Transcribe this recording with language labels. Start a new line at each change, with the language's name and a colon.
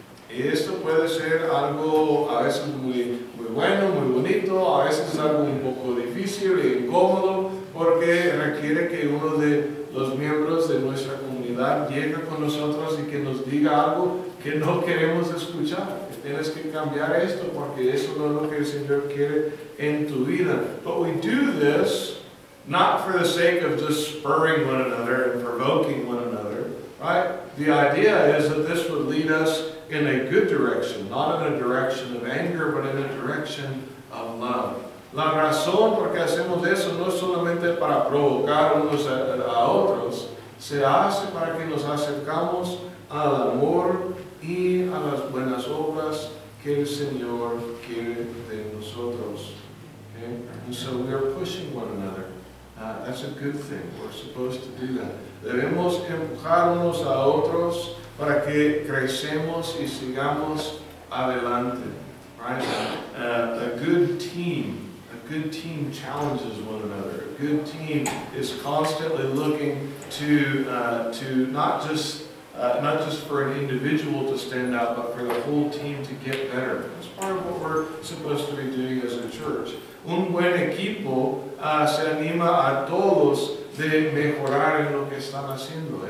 Spanish: Y esto puede ser algo a veces muy bueno, muy bonito, a veces es algo un poco difícil e incómodo, porque requiere que uno de los miembros de nuestra comunidad ciudad llega con nosotros y que nos diga algo que no queremos escuchar. Que tienes que cambiar esto porque eso no es lo que el Señor quiere en tu vida.
English: But we do this not for the sake of just spurring one another and provoking one another, right? The idea is that this would lead us in a good direction, not in a direction of anger, but in a direction of love.
Spanish: La razón por qué hacemos eso no es solamente para provocar unos a otros, se hace para que nos acercamos al amor y a las buenas obras que el Señor quiere de nosotros.
English: Okay? And so we are pushing one another. That's a good thing. We're supposed to do that.
Spanish: Debemos empujar unos a otros para que crecemos y sigamos adelante.
English: Right? A good team challenges one another. A good team is constantly looking to not just for an individual to stand out, but for the whole team to get better. That's part of what we're supposed to be doing as a church.
Spanish: Un buen equipo se anima a todos de mejorar en lo que están haciendo.